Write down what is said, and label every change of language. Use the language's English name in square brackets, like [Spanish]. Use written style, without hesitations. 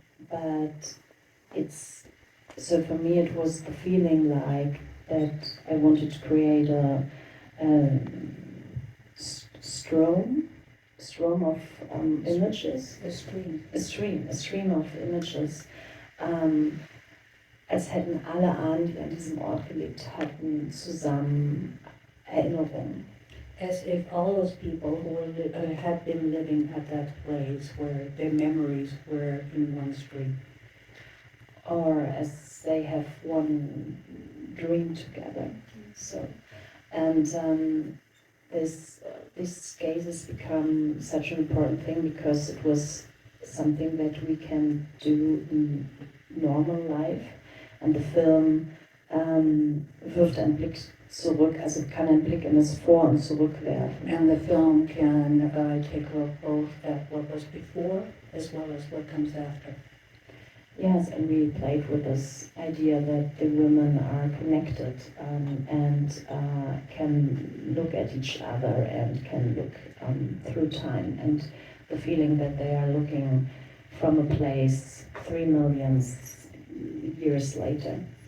[English] But it's, so for me it was the feeling like that I wanted to create a stream of images. A stream. A stream of images. [German] Als hätten alle Ahnen, die an diesem Ort gelebt hatten, zusammen Erinnerungen. [English] As if all those people who had been living at that place where their memories were in one stream. Or as they have one dream together. So, and this gaze has become such an important thing because it was something that we can do in normal life. And the film [German] wirft einen Blick zurück, also kann einen Blick in das Vor und Zurück werfen. [English] And the film can take a look both at what was before as well as what comes after. Yes, and we played with this idea that the women are connected and can look at each other and can look through time, and the feeling that they are looking from a place 3 million years later.